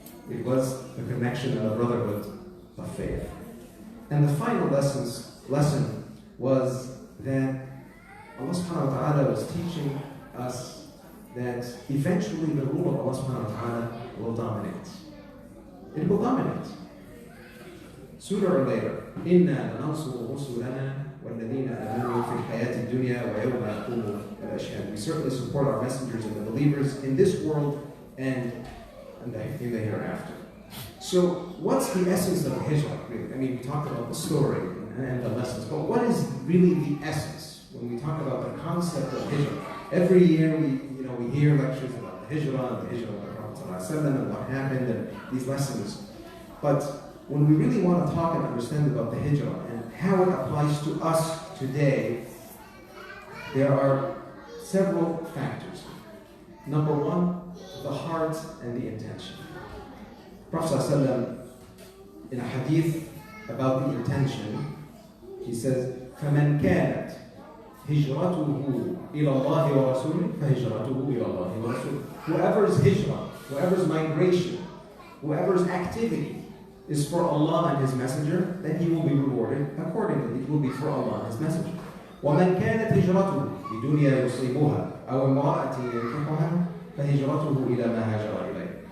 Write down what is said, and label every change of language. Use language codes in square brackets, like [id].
[en] It was the connection and the brotherhood of faith. And the final lesson was that Allah subhanahu wa ta'ala was teaching us that eventually the rule of Allah subhanahu wa ta'ala will dominate. It will dominate. [ar] Sura Al-Layl, إِنَّا لَنَنْصُرُ رُسُلَنَا وَالَّذِينَ آمَنُوا فِي الْحَيَاةِ الدُّنْيَا وَيَوْمَ يَقُومُ الْأَشْهَادُ. [en] We certainly support our messengers and the believers in this world and in the hereafter. So, what's the essence of Hijrah? I mean, we talked about the story and the lessons, but what is really the essence when we talk about the concept of Hijrah? Every year we hear lectures about the Hijrah and the Hijrah of the Prophet ﷺ and what happened and these lessons. But when we really want to talk and understand about the Hijrah and how it applies to us today, there are several factors. Number one, the heart and the intention. Prophet ﷺ, in a hadith about the intention, he says, [ar] فَمَنْ كَانَتْ هِجْرَتُهُ إِلَى اللَّهِ وَرَسُولِهِ فَهِجْرَتُهُ إِلَى اللَّهِ وَرَسُولِهِ. [en] Whoever's hijrah, whoever's migration, whoever's activity is for Allah and His Messenger, then he will be rewarded accordingly. It will be for Allah and His Messenger. [ar] وَمَنْ كَانَتْ هِجْرَتُهُ لِدُنْيَا يُصِيبُهَا أَوْ امْرَأَةٍ يَنكِحُهَا فَهِجْرَتُهُ إِلَى مَا هَاجَرَ إِلَيْهِ.